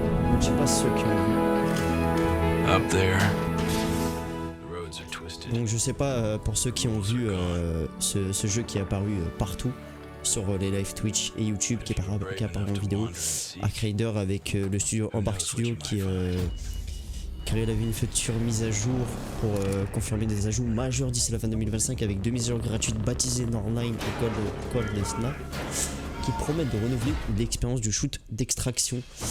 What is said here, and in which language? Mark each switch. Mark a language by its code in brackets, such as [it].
[fr] Donc je sais pas ceux qui ont vu. [en] Up there, the roads are twisted. [fr] Donc je sais pas pour ceux qui ont vu ce jeu qui est apparu partout sur les live Twitch et YouTube, qui est apparu en vidéo. Ark Raider avec le studio Embark Studio qui avait une future mise à jour pour confirmer des ajouts majeurs d'ici la fin 2025 avec deux mises à jour gratuites baptisées Northline et Cold Snap qui promettent de renouveler l'expérience du shoot d'extraction.